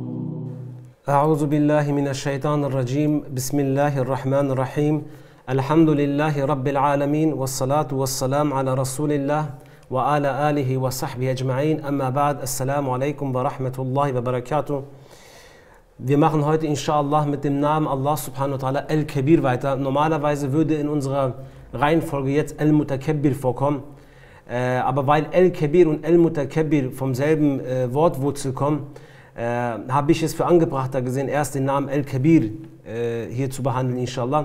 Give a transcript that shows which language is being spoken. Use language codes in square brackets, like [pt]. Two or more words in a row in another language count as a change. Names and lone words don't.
[ar] أعوذ بالله من الشيطان الرجيم. بسم الله الرحمن الرحيم. الحمد لله رب العالمين والصلاة والسلام على رسول الله وعلى آله وصحبه أجمعين. أما بعد. السلام عليكم ورحمة الله وبركاته. [de] Wir machen heute inshallah mit dem Namen Allah [ar] سبحانه وتعالى [de] Al-Kabir weiter. Normalerweise würde in unserer Reihenfolge jetzt Al-Mutakabbir vorkommen. Aber weil Al-Kabir und Al-Mutakabbir vom selben Wortwurzel kommen, habe ich es für angebrachter gesehen, erst den Namen Al-Kabir hier zu behandeln, inshallah.